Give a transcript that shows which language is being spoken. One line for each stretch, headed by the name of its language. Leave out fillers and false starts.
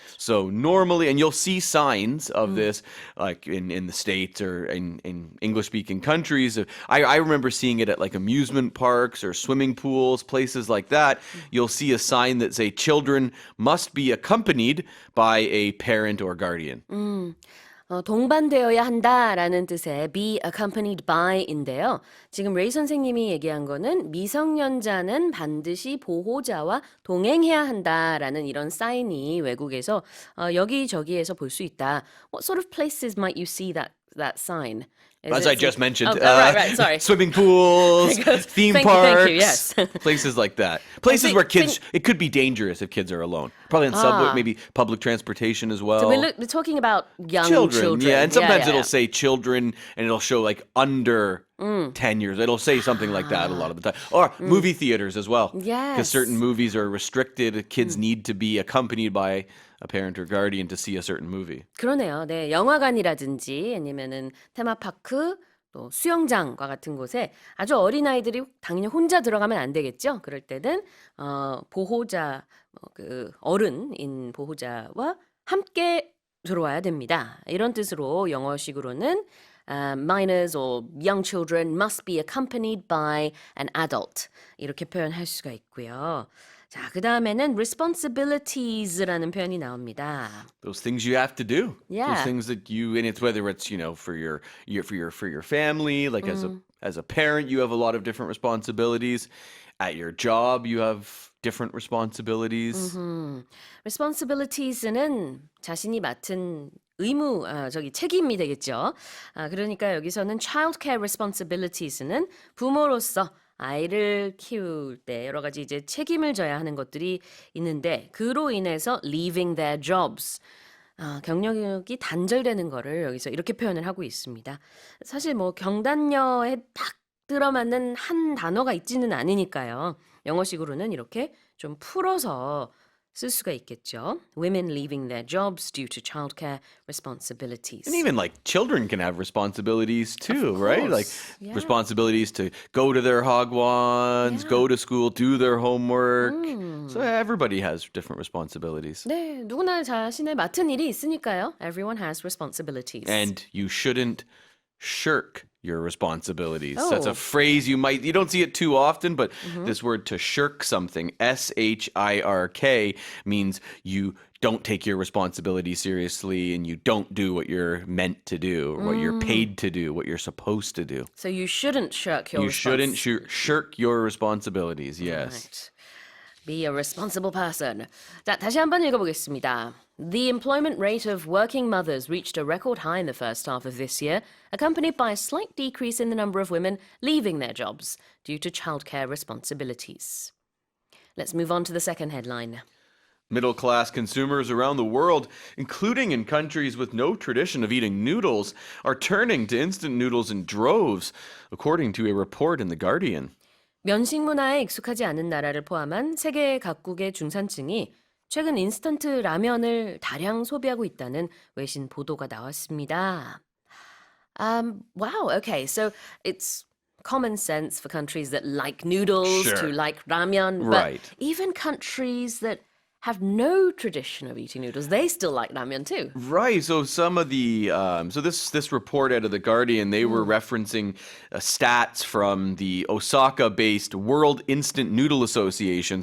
English: So normally, and you'll see signs of this, like in the States or in English-speaking countries. I remember seeing it at like amusement parks or swimming pools, places like that. You'll see a sign that say children must be accompanied by a parent or guardian.
Korean: 동반되어야 한다라는 뜻의 be accompanied by인데요. 지금 레이 선생님이 얘기한 거는 미성년자는 반드시 보호자와 동행해야 한다라는 이런 사인이 외국에서 여기저기에서 볼 수 있다.
English: What sort of places might you see that sign? As I just mentioned, right, sorry. swimming pools, theme Thank parks, you, yes. places like that. Places where kids, it could be dangerous if kids are alone. Probably on subway, maybe public transportation as well. So we're talking about young children. Yeah, and sometimes yeah. it'll say children, and it'll show like under 10 years. It'll say something like that a lot of the time. Or movie theaters as well. Yes. Because certain movies are restricted. Kids need to be accompanied by a parent or guardian to see a certain movie.
Korean: 그러네요. 네, 영화관이라든지 아니면은 테마파크, 또 수영장과 같은 곳에 아주 어린 아이들이 당연히 혼자 들어가면 안 되겠죠. 그럴 때는 보호자, 그 어른인 보호자와 함께 들어와야 됩니다. 이런 뜻으로 영어식으로는
English: minors or young children must be accompanied by an adult
Korean: 이렇게 표현할 수가 있고요. 자, 그 다음에는 responsibilities라는 표현이 나옵니다.
English: Those things you have to do. Yeah. Those things that and it's whether it's, for your family, like as a parent, you have a lot of different responsibilities. At your job, you have different responsibilities.
Korean: responsibilities는 자신이 맡은 의무, 책임이 되겠죠. 그러니까 여기서는 childcare responsibilities는 부모로서 아이를 키울 때 여러 가지 이제 책임을 져야 하는 것들이 있는데 그로 인해서
English: leaving their jobs
Korean: 경력이 단절되는 거를 여기서 이렇게 표현을 하고 있습니다. 사실 뭐 경단녀에 딱 들어맞는 한 단어가 있지는 않으니까요. 영어식으로는 이렇게 좀 풀어서 쓸 수가 있겠죠.
English: Women leaving their jobs due to childcare responsibilities. And even like children can have responsibilities too, Of right? Like course, yeah. responsibilities to go to their hagwons, go to school, do their homework. So everybody has different responsibilities.
Korean: 네, 누구나 자신의 맡은 일이 있으니까요.
English: Everyone has responsibilities. And you shouldn't shirk your responsibilities. Oh. That's a phrase you don't see it too often, but this word to shirk something, S-H-I-R-K, means you don't take your responsibility seriously and you don't do what you're meant to do, or what you're paid to do, what you're supposed to do. So you shouldn't shirk your You shouldn't shirk your responsibilities, yes. Right. Be a responsible person.
Korean: 자, 다시 한번 읽어보겠습니다.
English: The employment rate of working mothers reached a record high in the first half of this year, accompanied by a slight decrease in the number of women leaving their jobs due to childcare responsibilities. Let's move on to the second headline. Middle-class consumers around the world, including in countries with no tradition of eating noodles, are turning to instant noodles in droves, according to a report in The Guardian.
Korean: 면식 문화에 익숙하지 않은 나라를 포함한 세계 각국의 중산층이 최근 인스턴트 라면을 다량 소비하고 있다는 외신 보도가 나왔습니다.
English: Wow, okay, so it's common sense for countries that like noodles Sure. to like ramen, Right. but even countries that have no tradition of eating noodles, they still like ramen too. Right. So some of the this report out of The Guardian, they were referencing stats from the Osaka-based World Instant Noodle Association.